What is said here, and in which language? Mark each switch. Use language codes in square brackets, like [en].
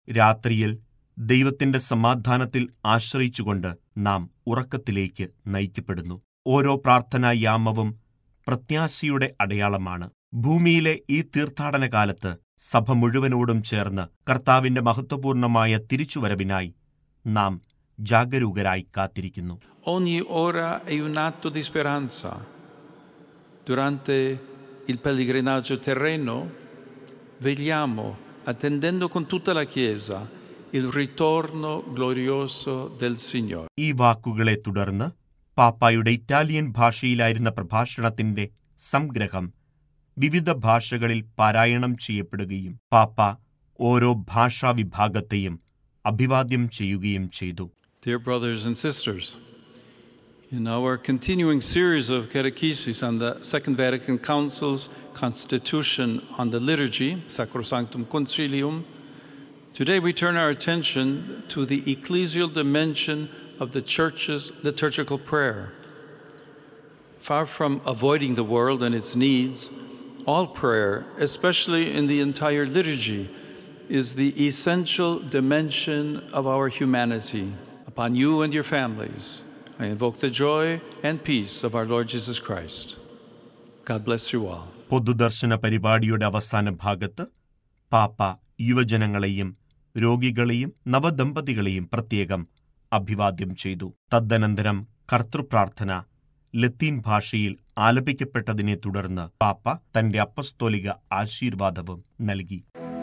[ml] രാത്രിയിൽ ദൈവത്തിന്റെ സമാധാനത്തിൽ ആശ്രയിച്ചുകൊണ്ട് നാം ഉറക്കത്തിലേക്ക് നയിക്കപ്പെടുന്നു. ഓരോ പ്രാർത്ഥനായാമവും പ്രത്യാശയുടെ അടയാളമാണ്. ഭൂമിയിലെ ഈ തീർത്ഥാടന കാലത്ത് സഭ മുഴുവനോടും ചേർന്ന് കർത്താവിന്റെ മഹത്വപൂർണമായ തിരിച്ചുവരവിനായി നാം ജാഗരൂകരായി കാത്തിരിക്കുന്നു. [it] Ogni ora è un atto di speranza. Durante il pellegrinaggio terreno vegliamo attendendo con tutta la chiesa il ritorno glorioso del Signore. [ml] ഈ വാക്കുകളെ തുടർന്ന് പാപ്പായുടെ ഇറ്റാലിയൻ ഭാഷയിലായിരുന്ന പ്രഭാഷണത്തിന്റെ സംഗ്രഹം വിവിധ ഭാഷകളിൽ പാരായണം ചെയ്യപ്പെടുകയും പാപ്പ ഓരോ ഭാഷാ വിഭാഗത്തെയും അഭിവാദ്യം ചെയ്യുകയും ചെയ്തു. [en] Dear brothers and sisters, in our continuing series of catechesis on the Second Vatican Council's Constitution on the Liturgy, Sacrosanctum Concilium, today we turn our attention to the ecclesial dimension of the Church's liturgical prayer. Far from avoiding the world and its needs, all prayer, especially in the entire liturgy, is the essential dimension of our humanity. Upon you and your families, I invoke the joy and peace of our Lord Jesus Christ. God bless you all. [ml] പൊതുദർശന പരിപാടിയുടെ അവസാന ഭാഗത്ത് പാപ്പ യുവജനങ്ങളെയും രോഗികളെയും നവദമ്പതികളെയും പ്രത്യേകം അഭിവാദ്യം ചെയ്തു. തദ്ദനന്തരം കർത്തൃപ്രാർത്ഥന ലത്തീൻ ഭാഷയിൽ ആലപിക്കപ്പെട്ടതിനെ തുടർന്ന് പാപ്പ തന്റെ അപ്പസ്തോലിക ആശീർവാദവും നൽകി.